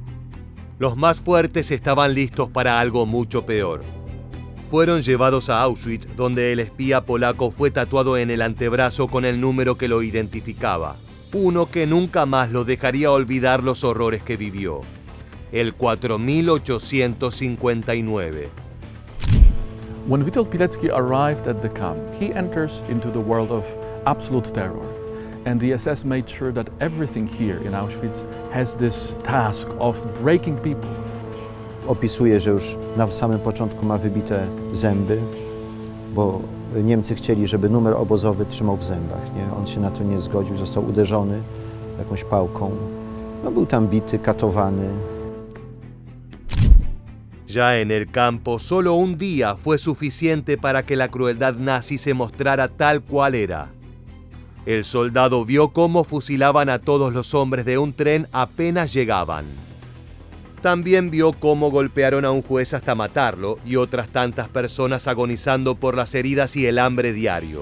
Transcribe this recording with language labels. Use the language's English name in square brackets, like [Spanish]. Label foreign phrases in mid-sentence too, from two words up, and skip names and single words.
[Spanish] Los más fuertes estaban listos para algo mucho peor. Fueron llevados a Auschwitz, donde el espía polaco fue tatuado en el antebrazo con el número que lo identificaba, uno que nunca más lo dejaría olvidar los horrores que vivió, el 4859. [English] When Witold Pilecki arrived at the camp, he enters into the world of absolute terror. And the SS made sure that everything here in Auschwitz has this task of breaking people. [Polish] Opisuje, że już na samym początku ma wybite zęby, bo Niemcy chcieli, żeby numer obozowy trzymał w zębach. Nie? On się na to nie zgodził, został uderzony jakąś pałką. No, był tam bity, katowany. [Spanish] Ya en el campo, solo un día fue suficiente para que la crueldad nazi se mostrara tal cual era. El soldado vio cómo fusilaban a todos los hombres de un tren apenas llegaban. También vio cómo golpearon a un juez hasta matarlo y otras tantas personas agonizando por las heridas y el hambre diario.